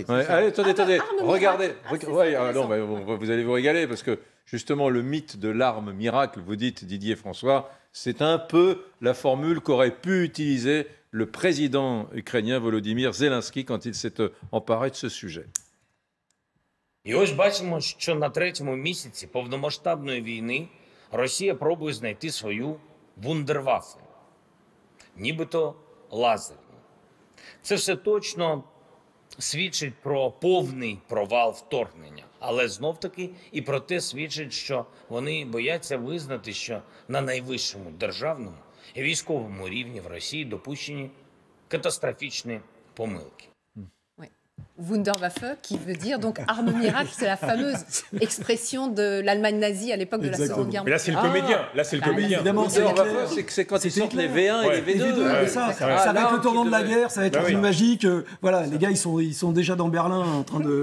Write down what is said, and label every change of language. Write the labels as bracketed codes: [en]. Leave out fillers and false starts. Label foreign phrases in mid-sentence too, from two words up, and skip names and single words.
[fr] Ouais, allez, attendez, regardez. Vous allez vous régaler, parce que justement, le mythe de l'arme miracle, vous dites, Didier François, c'est un peu la formule qu'aurait pu utiliser le président ukrainien Volodymyr Zelensky quand il s'est emparé de ce sujet. [uk] І ось бачимо, що на 3-му місяці повномасштабної війни Росія пробує знайти свою вундерваффе, нібито лазерну. Це все точно свідчить про повний провал вторгнення, але знов-таки і про те свідчить, що вони бояться визнати, що на найвищому державному і військовому рівні в Росії допущені катастрофічні помилки. [fr] Wunderwaffe, qui veut dire donc arme miracle, c'est la fameuse expression de l'Allemagne nazie à l'époque de la Seconde Guerre mondiale. Mais là, c'est le comédien. Là, c'est le comédien. Wunderwaffe, c'est quand ils sortent les V1 et les V2. Ça va être le tournant de la guerre, ça va être une magie que, voilà, les gars, ils sont déjà dans Berlin en train de...